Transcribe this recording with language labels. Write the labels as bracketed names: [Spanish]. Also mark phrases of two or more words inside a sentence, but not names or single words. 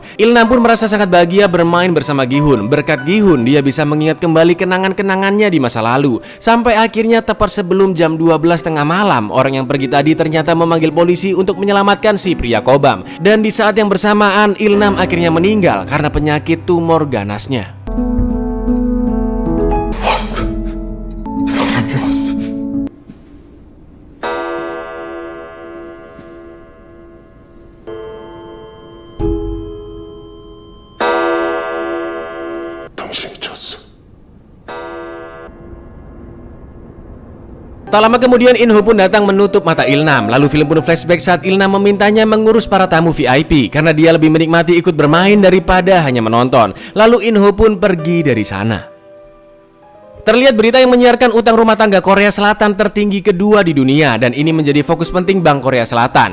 [Indonesian] Il-nam pun merasa sangat bahagia bermain bersama Gi-hun. Berkat Gi-hun, dia bisa mengingat kembali kenangan-kenangannya di masa lalu. Sampai akhirnya tepat sebelum jam 12 tengah malam, orang yang pergi tadi ternyata memanggil polisi untuk menyelamatkan si pria kobam. Dan di saat yang bersamaan, Il-nam akhirnya meninggal karena penyakit tumor ganasnya. [Korean] 왔어. 사람이 왔어. 당신이 쳤어. [Indonesian] Tak lama kemudian In-ho pun datang menutup mata Il-nam. Lalu film pun flashback saat Il-nam memintanya mengurus para tamu VIP karena dia lebih menikmati ikut bermain daripada hanya menonton. Lalu In-ho pun pergi dari sana. Terlihat berita yang menyiarkan utang rumah tangga Korea Selatan tertinggi kedua di dunia, dan ini menjadi fokus penting Bank Korea Selatan.